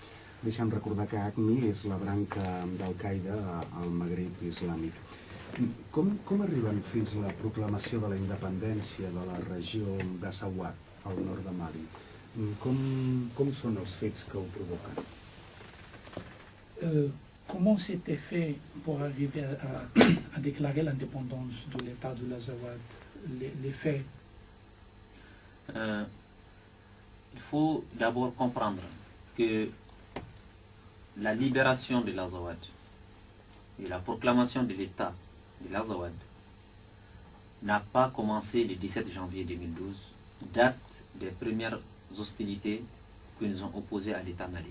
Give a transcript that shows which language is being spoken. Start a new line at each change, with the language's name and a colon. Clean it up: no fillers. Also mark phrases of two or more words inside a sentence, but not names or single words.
Catalan: Deixa'm recordar que AQMI és la branca d'Al-Qaïda al Magrib islàmic. Com arriben fins a la proclamació de la independència de la regió d'Azawad, al nord de Mali? Com són els fets que ho provoquen?
French: Comment c'était fait pour arriver à déclarer l'indépendance de l'État de l'Azawad, les faits? Il faut d'abord comprendre que la libération de l'Azawad et la proclamation de l'État de l'Azawad n'a pas commencé le 17 janvier 2012, date des premières hostilités que nous ont opposées à l'État malien.